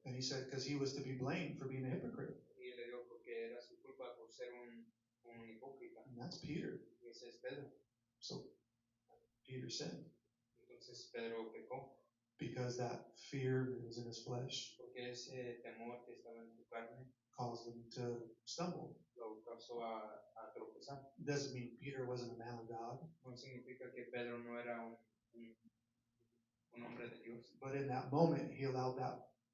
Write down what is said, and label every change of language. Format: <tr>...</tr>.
<en>And he said, because he was to be blamed for being a hypocrite.</en> <es>Y le dijo porque era su culpa por ser un hipócrita.</es> <en>And that's Peter.</en> <es>Y ese es Pedro.</es> <en>So Peter sinned</en> <es>Entonces Pedro pecó</es> <en>because that fear that was in his flesh</en> <es>porque ese temor que estaba en su carne</es> <en>caused him to stumble.</en> <es>lo causó a tropezar.</es> <en>Doesn't mean Peter wasn't a man of God,</en> <es>No significa que Pedro no era un hombre de Dios,</es> <en>but in that moment he allowed that</en>